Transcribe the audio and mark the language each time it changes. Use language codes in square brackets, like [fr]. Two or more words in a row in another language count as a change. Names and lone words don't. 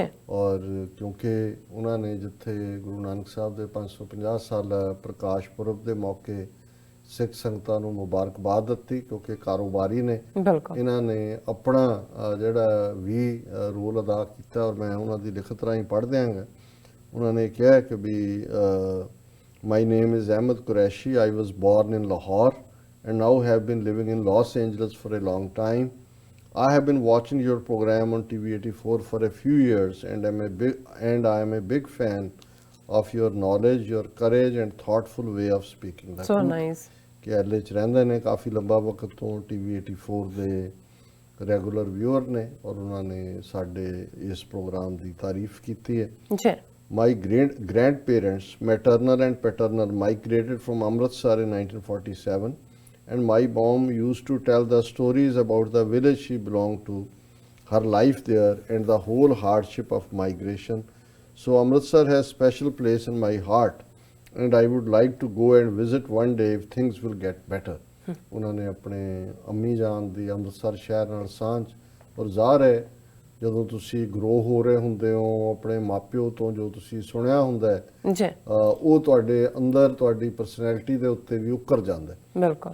[pa] ਔਰ ਕਿਉਂਕਿ ਉਹਨਾਂ ਨੇ ਜਿੱਥੇ ਗੁਰੂ ਨਾਨਕ ਸਾਹਿਬ ਦੇ 550 ਸਾਲਾ ਪ੍ਰਕਾਸ਼ ਪੁਰਬ ਦੇ ਮੌਕੇ ਸਿੱਖ ਸੰਗਤਾਂ ਨੂੰ ਮੁਬਾਰਕਬਾਦ ਦਿੱਤੀ, ਕਿਉਂਕਿ ਕਾਰੋਬਾਰੀ ਨੇ, ਇਹਨਾਂ ਨੇ ਆਪਣਾ ਜਿਹੜਾ ਵੀ ਰੋਲ ਅਦਾ ਕੀਤਾ। ਔਰ ਮੈਂ ਉਹਨਾਂ ਦੀ ਲਿਖਤ ਰਾਹੀਂ ਪੜ੍ਹ ਦਿਆਂਗਾ। ਉਹਨਾਂ ਨੇ ਕਿਹਾ ਕਿ ਵੀ [en] my name is Ahmed Qureshi, I was born in Lahore and now have been living in Los Angeles for a long time. I have been watching your program on TV84 for a few years and I am a big fan of your knowledge, your courage and thoughtful way of speaking. So nice. [pa] ਕਿ LA 'ਚ ਰਹਿੰਦੇ ਨੇ ਕਾਫੀ ਲੰਬਾ ਵਕਤ ਤੋਂ, TV84 ਦੇ [en] regular viewer [pa] ਨੇ ਔਰ ਉਹਨਾਂ ਨੇ ਸਾਡੇ ਇਸ ਪ੍ਰੋਗਰਾਮ ਦੀ ਤਾਰੀਫ ਕੀਤੀ ਹੈ ਜੀ। [en] My grandparents, maternal and paternal, migrated from Amritsar in 1947 and my mom used to tell the stories about the village she belonged to, her life there and the whole hardship of migration. So Amritsar has special place in my heart and I would like to go and visit one day if things will get better. [pa] ਉਹਨਾਂ ਨੇ ਆਪਣੇ ਅੰਮੀ ਜਾਨ ਦੀ ਅੰਮ੍ਰਿਤਸਰ ਸ਼ਹਿਰ ਨਾਲ ਸਾਂਝ, ਔਰ ਜ਼ਾਹਰ ਹੈ ਜਦੋਂ ਤੁਸੀਂ ਗਰੋ ਹੋ ਰਹੇ ਹੁੰਦੇ ਹੋ ਆਪਣੇ ਮਾਪਿਓ ਤੋਂ ਜੋ ਤੁਸੀਂ ਸੁਣਿਆ ਹੁੰਦਾ ਹੈ ਜੀ, ਉਹ ਤੁਹਾਡੇ ਅੰਦਰ ਤੁਹਾਡੀ ਪਰਸਨੈਲਿਟੀ ਦੇ ਉੱਤੇ ਵੀ ਉੱਕਰ ਜਾਂਦਾ ਹੈ। ਬਿਲਕੁਲ।